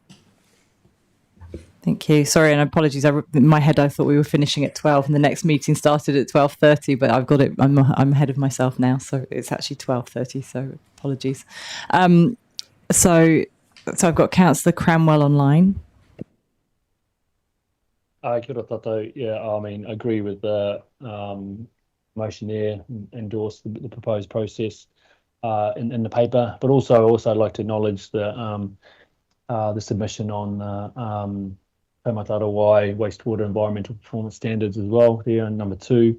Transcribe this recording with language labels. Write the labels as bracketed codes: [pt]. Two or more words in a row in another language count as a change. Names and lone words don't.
[en] Thank you. Sorry, and apologies. In my head, I thought we were finishing at 12, and the next meeting started at 12:30. But I've got it. I'm ahead of myself now, so it's actually 12:30. So apologies. So I've got Councillor Cranwell online. [mi] Kia ora tātou. [en] Yeah, I mean, I agree with the motion there, endorse the proposed process in the paper, but also I'd like to acknowledge the submission on Taumata Arawai wastewater environmental performance standards as well there in number 2.